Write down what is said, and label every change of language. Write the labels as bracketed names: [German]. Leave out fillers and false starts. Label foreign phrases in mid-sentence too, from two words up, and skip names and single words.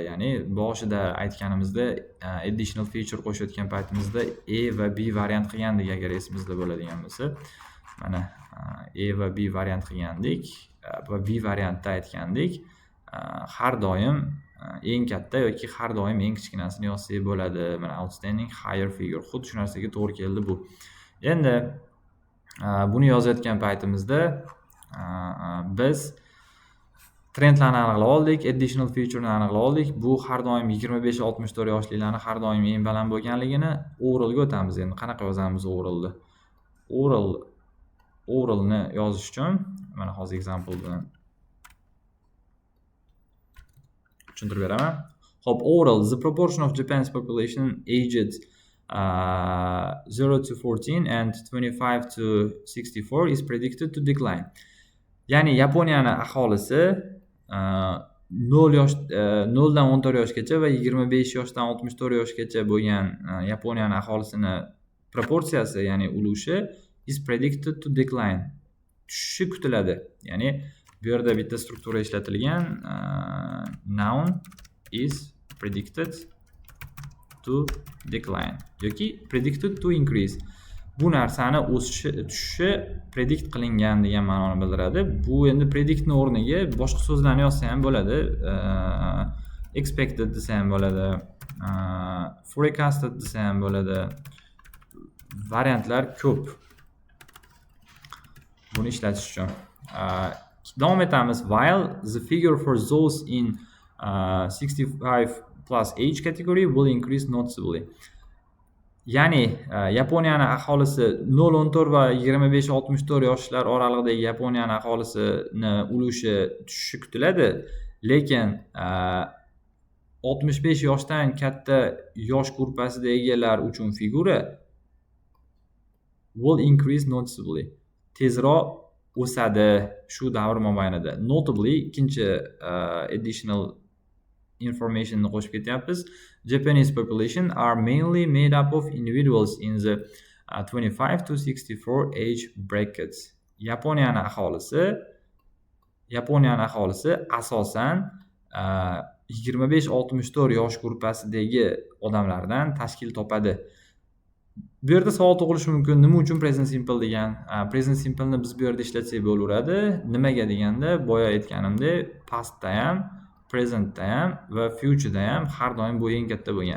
[Uzbek] Ya'ni boshida aytganimizda [English] additional feature [Uzbek] qo'shayotgan paytimizda A va B variant qilgandik, agar esimizda bo'ladigan bo'lsa. Mana A va B variant qilgandik va B variantda aytgandik, har doim eng katta yoki har doim eng kichkinasini yozsak bo'ladi. [English] Mana outstanding higher figure, [Uzbek] xuddi shu narsaga to'g'ri keldi bu. Endi buni yozayotgan paytimizda biz trendlarni aniqlab oldik, [English] additional feature'ni [Uzbek] aniqlab oldik. Bu har doim 25-64 yoshlilarni har doim eng baland bo'lganligini oralga o'tamiz. Endi qanaqa yozamiz oralni? Oralni yozish uchun mana hozir example bilan tushuntirib beraman. Hop, [English] oral, the proportion of Japan's population aged 0 to 14 and 25 to 64 is predicted to decline. [Uzbek] Ya'ni Yaponiyaning aholisi 0 dan 14 yoshgacha va 25 yoshdan 64 yoshgacha bo'lgan Yaponiyaning aholisini proporsiyasi, ya'ni ulushi [English] is predicted to decline. [Uzbek] Tushishi kutiladi. Ya'ni bu yerda bitta struktura ishlatilgan. [English] Noun is predicted to decline yoki predicted to increase. [Uzbek] Bu narsani tushishi predict qilingan degan ma'noni bildiradi. Bu endi predictni o'rniga boshqa so'zlarni yozsa ham bo'ladi. Expected desa ham bo'ladi. Forecasted desa ham bo'ladi. Variantlar ko'p buni ishlatish uchun. Davom etamiz. [English] While the figure for those in 65 plus age category will increase noticeably. [Uzbek] Ya'ni Yaponiyani aholisi 0-14 va 25-64 yoshlar oralig'idagi Yaponiyani aholisini ulushi tushishi kutiladi, lekin 65 yoshdan katta yosh gruppasida egalar uchun figura [English] will increase noticeably, [Uzbek] tezroq o'sadi shu davr mobaynida. Notably ikkinchi [English] additional informationni [Uzbek] qo'shib ketyapmiz. [English] Japanese population are mainly made up of individuals in the 25 to 64 age brackets. [Uzbek] Yaponiyani aholisi asosan 25-64 yosh gruppasidagi odamlardan tashkil topadi. Bu yerda savol tug'ilishi mumkin, nima uchun [English] present simple [Uzbek] degan? [English] Present simple ni [Uzbek] biz bu yerda ishlatsak bo'laveradi. Nimaga deganda, boya aytganimdek, pastda ham, presentda ham va future'da ham har doim bu eng katta bo'lgan.